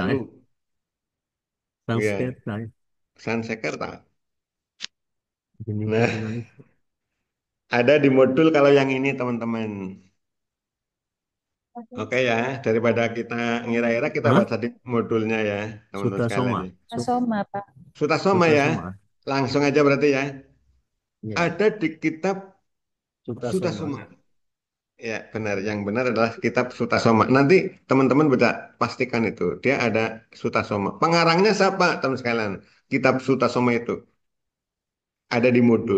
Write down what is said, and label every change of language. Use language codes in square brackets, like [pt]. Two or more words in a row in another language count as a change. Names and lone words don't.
[id] lalu? Iya, Sanskerta, Sansekerta. Bhinneka Nah, Tunggal Ika. ada di modul kalau yang ini teman-teman. Oke ya, daripada kita ngira-ngira kita Hah? baca di modulnya ya, teman-teman sekalian Sutasoma, ya. Soma, Pak. Sutasoma ya, Sutasoma, langsung aja berarti ya. ya, Ada di kitab Sutasoma. Sutasoma. Ya, benar. Yang benar adalah kitab Sutasoma. Nanti teman-teman baca, pastikan itu. Dia ada Sutasoma. Pengarangnya siapa, teman sekalian? Kitab Sutasoma itu ada di modul.